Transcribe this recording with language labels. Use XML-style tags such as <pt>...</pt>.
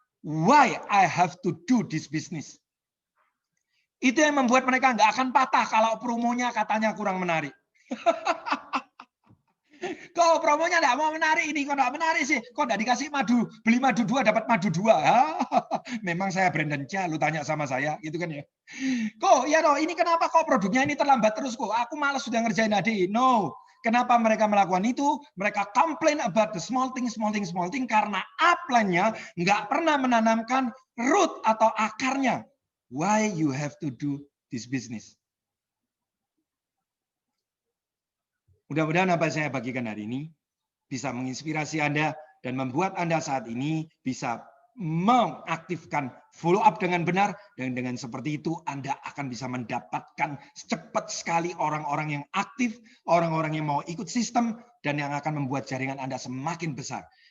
<en>Why I have to do this business.</en> <id>Itu yang membuat mereka nggak akan patah kalau promonya katanya kurang menarik. Kok promonya enggak mau menarik ini, kok enggak menarik sih? Kok enggak dikasih madu, beli madu 2 dapat madu 2. Memang saya Brandon Chia, lu tanya sama saya, gitu kan ya. Kok ya toh, ini kenapa kok produknya ini terlambat terus kok? Aku malas sudah ngerjain HDI. No. Kenapa mereka melakukan itu? Mereka</id> <en>complain about the small thing</en> <id>karena upline-nya enggak pernah menanamkan root atau akarnya.</id> <en>Why you have to do this business?</en> <id>Mudah-mudahan apa yang saya bagikan hari ini bisa menginspirasi Anda dan membuat Anda saat ini bisa mengaktifkan follow up dengan benar, dan dengan seperti itu Anda akan bisa mendapatkan cepat sekali orang-orang yang aktif, orang-orang yang mau ikut sistem, dan yang akan membuat jaringan Anda semakin besar.</id>